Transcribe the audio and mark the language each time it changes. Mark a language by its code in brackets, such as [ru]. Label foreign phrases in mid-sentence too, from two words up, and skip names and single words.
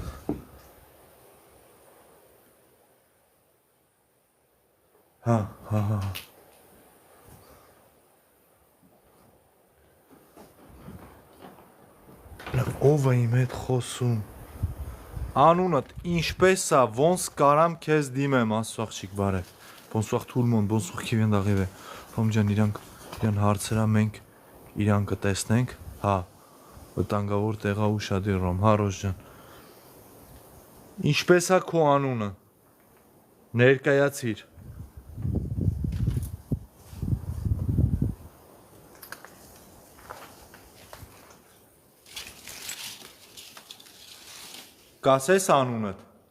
[hy] Հա։ Ով է իմ հետ խոսում։ Անունդ ինչպես է, ոնց կարամ քեզ դիմեմ, Աստծո աղջիկ բարև։ [fr] Bonsoir tout le monde, bonsoir qui vient d'arriver։ [hy] Ռոմ ջան, իրան հարցերա մենք իրան կտեսնենք, հա։ Վտանգավոր տեղա ուշադիր Ռոմ, հա Ռոզ ջան։ Ինչպես է քո անունը։ Ներկայացիր։ Կասես անունդ։